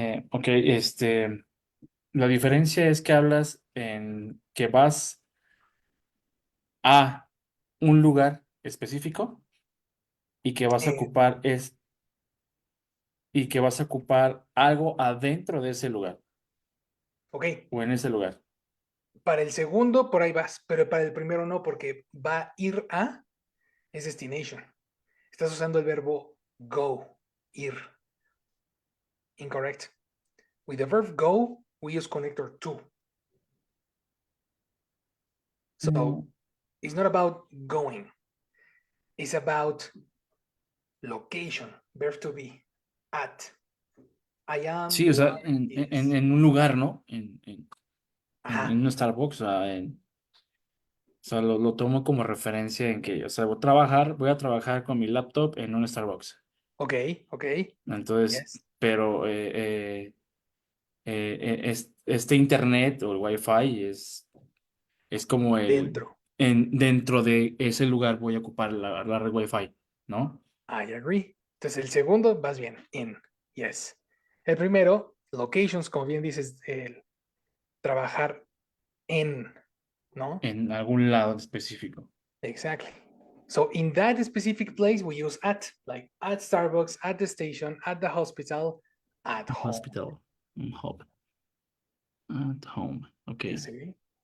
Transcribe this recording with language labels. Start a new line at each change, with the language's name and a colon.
Spanish: Ok, la diferencia es que hablas en que vas a un lugar específico y que vas a ocupar y que vas a ocupar algo adentro de ese lugar Ok, o en ese lugar. para el segundo por ahí vas, pero para el primero no, porque va a ir a es destination. Estás usando el verbo go, ir.
English: Incorrect. With the verb go, we use connector to. So it's not about going. It's about location, verb to be, at. I am.
Spanish: Sí, o sea,
English: is.
Spanish: en un lugar, ¿no? En Ajá. un Starbucks, o sea, lo tomo como referencia en que, o sea, voy a trabajar con mi laptop en un Starbucks. Ok, ok. Entonces,
English: Yes.
Spanish: pero este internet o el Wi-Fi es como Dentro. dentro de ese lugar voy a ocupar la red Wi-Fi, ¿no?
English: I agree.
Spanish: Entonces el segundo, vas bien. In. Yes. El primero, locations, como bien dices, el trabajar en, ¿no? En algún lado específico.
English: Exactly. So in that specific place, we use at, like at Starbucks, at the station, at the hospital, at home. Hospital. Hub. At home. Ok. You see?